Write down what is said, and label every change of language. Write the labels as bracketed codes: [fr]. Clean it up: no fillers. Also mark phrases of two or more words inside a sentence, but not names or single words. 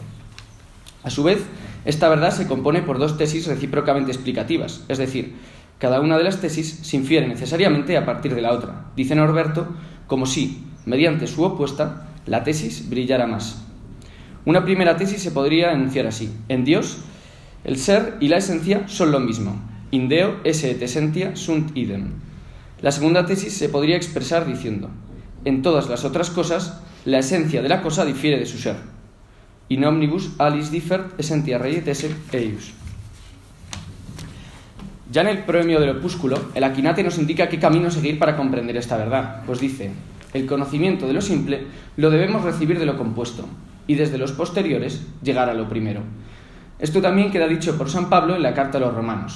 [es] A su vez, esta verdad se compone por dos tesis recíprocamente explicativas, es decir, cada una de las tesis se infiere necesariamente a partir de la otra, dice Norberto, como si, mediante su opuesta, la tesis brillara más. Una primera tesis se podría enunciar así: en Dios, el ser y la esencia son lo mismo. [la] In Deo esse et essentia sunt idem. [es] La segunda tesis se podría expresar diciendo: en todas las otras cosas, la esencia de la cosa difiere de su ser. [la] In omnibus alis differt essentia rei et esse eius. [es] Ya en el proemio del opúsculo, el Aquinate nos indica qué camino seguir para comprender esta verdad, pues dice: el conocimiento de lo simple lo debemos recibir de lo compuesto, y desde los posteriores llegar a lo primero. Esto también queda dicho por San Pablo en la carta a los Romanos.